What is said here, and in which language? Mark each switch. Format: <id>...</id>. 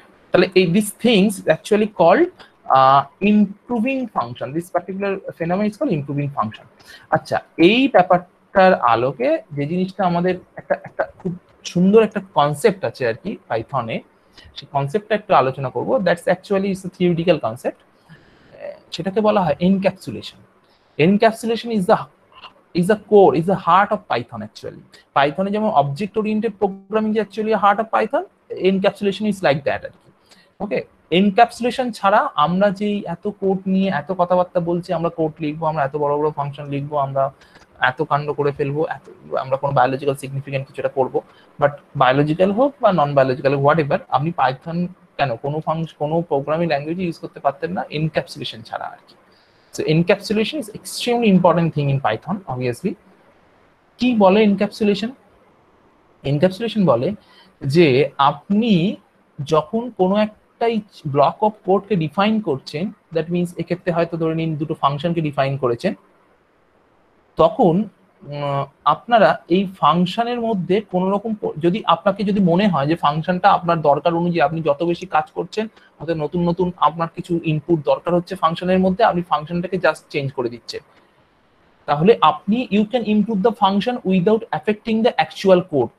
<bn>তাহলে এই</bn> <en>This things actually called improving function, this particular phenomenon is called improving function.</en> <bn>আচ্ছা, এই ব্যাপারটার আলোকে যে জিনিসটা আমাদের একটা খুব সুন্দর একটা কনসেপ্ট আছে আর কি পাইথনে, সেই কনসেপ্টটা একটু আলোচনা করব।</bn> <en>That's actually it's a theoretical concept.</en> <bn>সেটাকে বলা হয় encapsulation.</bn> <en>Encapsulation is the core, is the heart of Python actually. Python এ যেমন object oriented programming is actually a heart of Python, encapsulation is like that আর কি।</en> <bn>ওকে, encapsulation ছাড়া আমরা যে এত code নিয়ে এত কথাবার্তা বলছি, আমরা কোড লিখবো, আমরা এত বড় বড় ফাংশন লিখবো, আমরা এত কাণ্ড করে ফেলবো, এত আমরা কোনো বায়োলজিক্যাল সিগনিফিকেন্ট কিছুটা করবো, বাট বায়োলজিক্যাল হোক বা নন বায়োলজিক্যাল হোয়াট এভার, আপনি পাইথন কেন কোনো কোনো প্রোগ্রামিং ল্যাঙ্গুয়েজ ইউজ করতে পারতেন না এনক্যাপসুলেশন ছাড়া আর কি।</bn> <en>So encapsulation is extremely important thing in Python, obviously.</en> <bn>কি বলে encapsulation? Encapsulation বলে যে আপনি যখন কোনো একটা ব্লক অফ কোডকে ডিফাইন করছেন, দ্যাট মিনস এক্ষেত্রে হয়তো ধরে নিন দুটো ফাংশনকে ডিফাইন করেছেন, তখন আপনারা এই ফাংশনের মধ্যে কোনো রকম যদি আপনাকে যদি মনে হয় যে ফাংশনটা আপনার দরকার অনুযায়ী আপনি যত বেশি কাজ করছেন, অর্থাৎ নতুন নতুন আপনার কিছু ইনপুট দরকার হচ্ছে ফাংশনের মধ্যে, আপনি ফাংশনটাকে জাস্ট চেঞ্জ করে দিচ্ছেন, তাহলে আপনি</bn> <en>You can improve the function without affecting the actual code.</en>